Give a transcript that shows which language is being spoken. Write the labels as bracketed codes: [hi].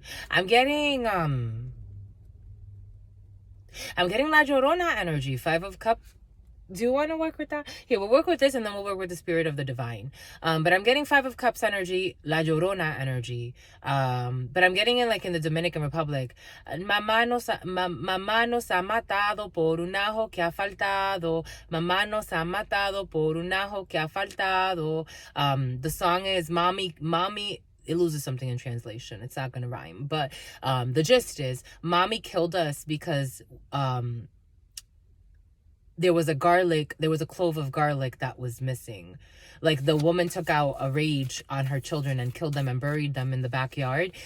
[en] I'm getting La Llorona energy. 5 of Cups. Do you want to work with that? Here, we'll work with this, and then we'll work with the spirit of the divine. But I'm getting 5 of Cups energy, La Llorona energy. But I'm getting it like in the Dominican Republic. [es] Mamá nos ha matado por un ajo que ha faltado. Mamá nos ha matado por un ajo que ha faltado. [en] The song is Mommy. It loses something in translation. It's not going to rhyme. But the gist is, Mommy killed us because there was a clove of garlic that was missing. Like the woman took out a rage on her children and killed them and buried them in the backyard.